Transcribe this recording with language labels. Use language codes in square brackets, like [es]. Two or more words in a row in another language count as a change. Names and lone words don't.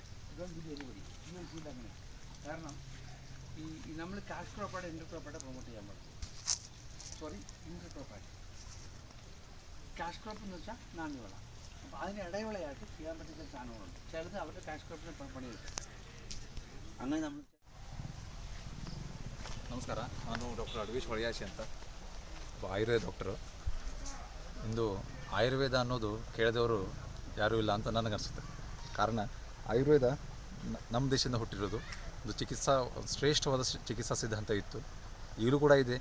[ml] ഇതൊന്നും പുതിയ എരിപൊടി ഇങ്ങനെ ചെയ്ത് അങ്ങനെ. കാരണം ഈ നമ്മൾ കാഷ് ക്രോപ്പായിട്ട് ഇൻ്റർ ക്രോപ്പായിട്ട് പ്രൊമോട്ട് ചെയ്യാൻ പാടില്ല. ഇൻ്റർ ക്രോപ്പായിട്ട്. [en] cash crop [ml] എന്ന് വെച്ചാൽ നാണ്യവിള. അപ്പോൾ അതിന് ഇടവിളയായിട്ട് ചെയ്യാൻ പറ്റുന്ന സാധനങ്ങളുണ്ട്. ചിലത് അവരുടെ കാഷ് ക്രോപ്പിന് പണിയെടുക്കും. അങ്ങനെ നമ്മൾ. [kn] ನಮಸ್ಕಾರ, ನಾನು ಡಾಕ್ಟರ್ ಅಡ್ವೀಶ್ ಹೊಳಿಯಾಶಿ ಅಂತ, ಆಯುರ್ವೇದ ಡಾಕ್ಟರು. ಇಂದು ಆಯುರ್ವೇದ ಅನ್ನೋದು ಕೇಳಿದವರು ಯಾರೂ ಇಲ್ಲ ಅಂತ ನನಗನ್ಸುತ್ತೆ. ಕಾರಣ ಆಯುರ್ವೇದ ನಮ್ಮ ದೇಶದಿಂದ ಹುಟ್ಟಿರೋದು. ಒಂದು ಶ್ರೇಷ್ಠವಾದ ಚಿಕಿತ್ಸಾ ಸಿದ್ಧಾಂತ ಇತ್ತು, ಈಗಲೂ ಕೂಡ ಇದೆ.